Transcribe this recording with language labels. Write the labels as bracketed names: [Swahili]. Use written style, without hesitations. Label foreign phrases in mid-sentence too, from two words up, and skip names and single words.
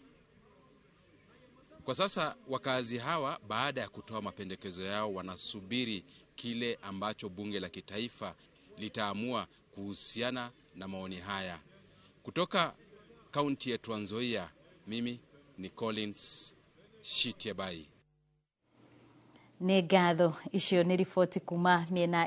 [Swahili] Kwa sasa wakazi hawa baada ya kutoa mapendekezo yao wanasubiri kile ambacho bunge la kitaifa litaamua kuhusiana na maoni haya. Kutoka kaunti ya Trans Nzoia, mimi ni Collins Shitiabai. [Kikuyu] Nĩ ngatho icio nĩ riboti kuma mĩena